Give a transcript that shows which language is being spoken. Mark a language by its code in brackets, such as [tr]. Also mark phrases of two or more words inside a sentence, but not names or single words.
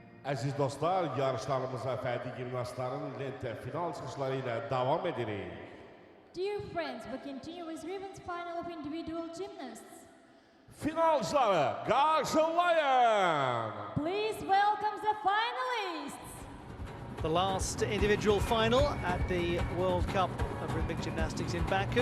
[az] Aziz dostlar, yarışlarımıza fərdi gimnastların lentə final çıxışları ilə davam edirik. [en] Dear friends, we continue with ribbons final of individual gymnasts. [az] Finalçıları qarşılayın. [en] Please welcome the finalists. The last individual final at the World Cup of Rhythmic Gymnastics in Baku.